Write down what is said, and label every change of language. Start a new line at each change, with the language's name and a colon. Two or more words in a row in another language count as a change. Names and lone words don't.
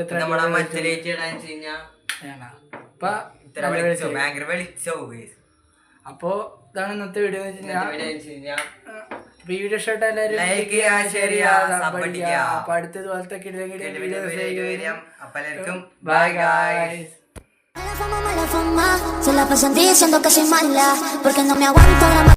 Malayalam: മറ്റേ ലൈറ്റ് ഇടാൻ വെച്ച് കഴിഞ്ഞാൽ ഭയങ്കര വെളിച്ചാവും. അപ്പോ ഇതാണ് ഇന്നത്തെ വീഡിയോ എന്ന് വെച്ച് കഴിഞ്ഞാൽ വീഡിയോ ഇഷ്ടപ്പെട്ട എല്ലാവരും അപ്പൊ അടുത്തതുപോലത്തെ
English: bye guys.
Spanish: Se la pasan diciendo que soy mala porque no me aguanto la